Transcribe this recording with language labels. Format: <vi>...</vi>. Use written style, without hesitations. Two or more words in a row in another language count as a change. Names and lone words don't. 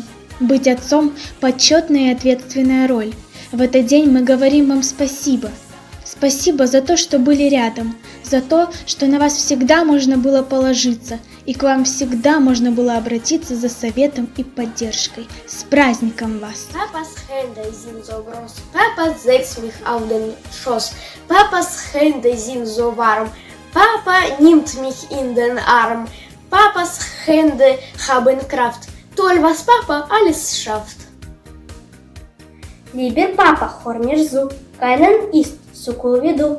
<ru>Быть отцом – почетная и ответственная роль. В этот день мы говорим вам спасибо. Спасибо за то, что были рядом, за то, что на вас всегда можно было положиться, и к вам всегда можно было обратиться за советом и поддержкой. С праздником вас!</ru> <de>Papas Hände sind so groß, Papa setzt mich auf den Schoß. Papas Hände sind so warm, Papa nimmt mich in den Arm. Papas Hände haben Kraft, toll, was Papa alles schafft. Lieber Papa, hör mir zu, keinen ist so cool wie du.</de>